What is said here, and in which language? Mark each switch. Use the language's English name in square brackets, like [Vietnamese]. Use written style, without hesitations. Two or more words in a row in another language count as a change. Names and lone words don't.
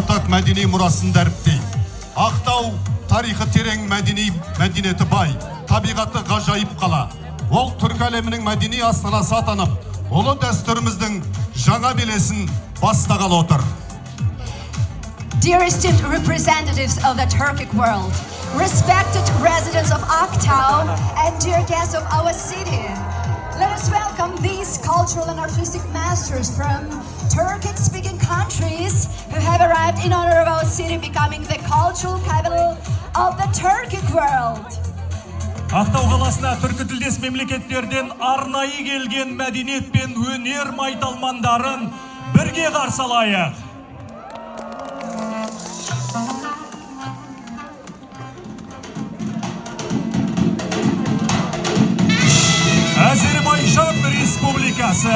[Kazakh] мәдени мұрасын дәріптейді. Ақтау тарихы терең мәдениеті бай, табиғаты ғажайып қала. Ол түркі әлемінің мәдени астанасы атанып, ұлы дәстүріміздің жаңа белесін бастағалы отыр. [English] Dear esteemed representatives of the Turkic world, respected residents of Aktau, and dear guests of our city, let us welcome these cultural and artistic masters from Turkic-speaking countries who have arrived in honor of our city becoming the cultural capital of the Turkic world. [Kazakh] Ақтау қаласына түркі тілдес мемлекеттерден арнайы келген мәдениет пен өнер майталмандарын бірге қарсы алайық. [Azerbaijani] Azerbaycan Respublikası.